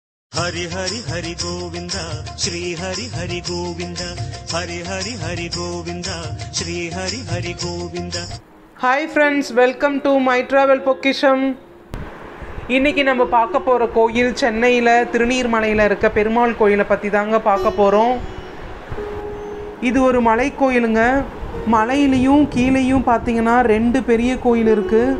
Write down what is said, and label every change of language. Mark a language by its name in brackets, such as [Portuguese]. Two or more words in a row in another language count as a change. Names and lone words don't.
[Sanskrit] हरि हरि हरि गोविंद श्री हरि हरि गोविंद हरि हरि हरि गोविंद श्री हरि हरि गोविंद. [English] Hi friends, welcome to my travel பொக்கிஷம். [Tamil] இன்றைக்கி நம்ம பார்க்க போகிற கோயில் சென்னையில் திருநீர்மலையில் இருக்க பெருமாள் கோயிலை பற்றி தாங்க பார்க்க போகிறோம். இது ஒரு மலை கோயிலுங்க. மலையிலையும் கீழேயும் பார்த்தீங்கன்னா 2 பெரிய கோயில் இருக்குது.